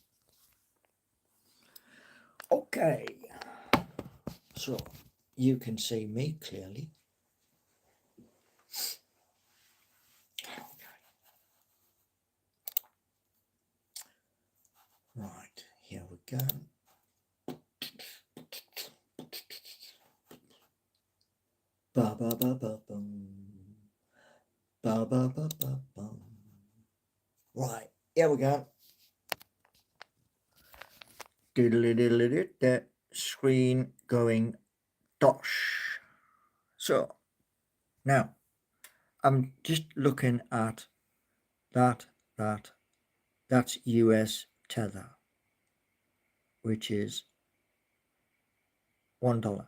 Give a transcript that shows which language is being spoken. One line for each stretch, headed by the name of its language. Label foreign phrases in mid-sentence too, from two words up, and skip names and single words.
English: Okay, so you can see me clearly. Right, here we go. Ba ba ba ba bum. Ba ba ba ba bum. Right, here we go. That screen going dosh. So now I'm just looking at that's US tether, which is $1.